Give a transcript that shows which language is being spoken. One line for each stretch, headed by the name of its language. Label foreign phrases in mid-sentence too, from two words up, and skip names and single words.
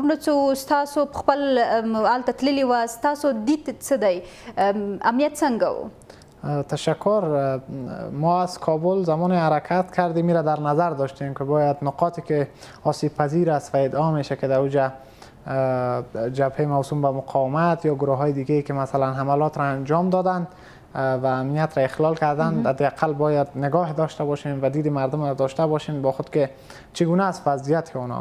Pashto: مخنڅو ستاسو په خپل هلته تللي وه ستاسو دید څه دی امنیت څنګه و؟
Persian: تشکر. ما از کابل زمان حرکت کردیم میره در نظر داشتیم که باید نقاطی که آسیب پذیر است و ادعا میشه که در اوجه جبهه موسوم به مقاومت یا گروه های دیگه که مثلا حملات را انجام دادند و امنیت را اخلال کردن، حداقل باید نگاه داشته باشیم و دید مردم را داشته باشیم با خود که چگونه است وضعیت اونا.